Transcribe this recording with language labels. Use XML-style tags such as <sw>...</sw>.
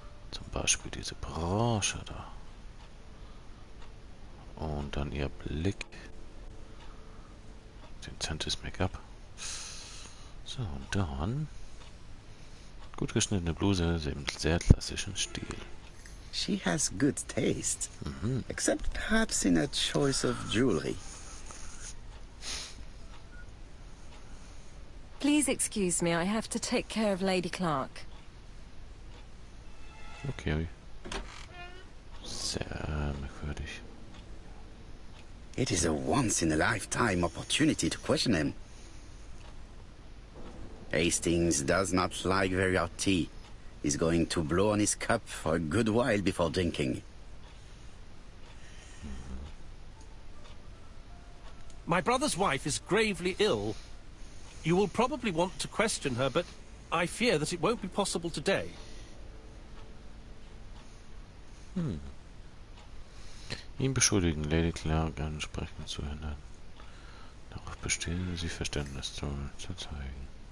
<de>Zum Beispiel diese Branche da. Und dann ihr Blick. Dezentes Make-up. So, und dann gut geschnittene Bluse im sehr klassischen Stil.</de> <en>She has good taste. Except perhaps in her choice of jewelry. Please excuse me, I have to take care of Lady Clark.</en> <de>Okay. Sehr merkwürdig.</de> <en>It is a once-in-a-lifetime opportunity to question him. Hastings does not like very hot tea. He's going to blow on his cup for a good while before drinking. My brother's wife is gravely ill. You will probably want to question her, but I fear that it won't be possible today.</en> <de>Ihn beschuldigen, Lady Clark ansprechend zu hindern. Darauf bestehen sie, Verständnis zu zeigen.</de>